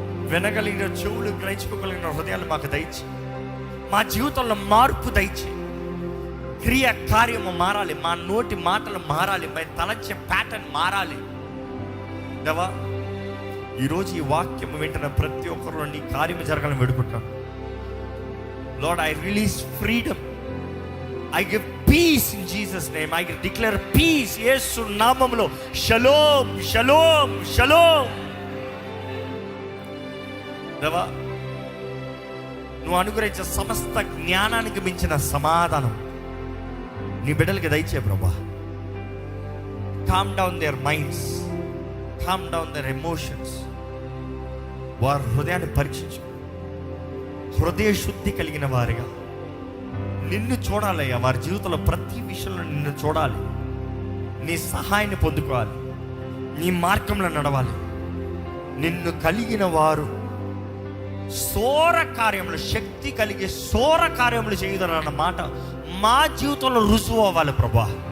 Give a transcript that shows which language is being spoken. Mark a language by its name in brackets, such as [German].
[Telugu] వినగలిగిన చెవులు, గ్రహించుకోగలిగిన హృదయాలు మాకు దయచి, మా జీవితంలో మార్పు దయచి, క్రియ కార్యము మారాలి, మా నోటి మాటలు మారాలి, మా తలంచే ప్యాటర్న్ మారాలి దేవా. ఈరోజు ఈ వాక్యం వింటున్న ప్రతి ఒక్కరిలో నీ కార్యము జరగాలని వేడుకుంటాను. [English] Lord, I release freedom. I give peace in Jesus' name. I declare peace. [Telugu] యేసు నామములో షలోమ్, షలోమ్, షలోమ్. దేవా, నువ్వు అనుగ్రహించే సమస్త జ్ఞానానికి మించిన సమాధానం నీ బిడ్డలకి దయచే ప్రభా. [English] Calm down their minds, calm down their emotions. [Telugu] వారి హృదయాన్ని పరీక్షించు. హృదయ శుద్ధి కలిగిన వారిగా నిన్ను చూడాలయ్యా. వారి జీవితంలో ప్రతి విషయంలో నిన్ను చూడాలి, నీ సహాయాన్ని పొందుకోవాలి, నీ మార్గంలో నడవాలి. నిన్ను కలిగిన వారు సోర కార్యములు, శక్తి కలిగే సోర కార్యములు చేయదన్న మాట మా జీవితంలో రుజువు అవ్వాలి ప్రభా.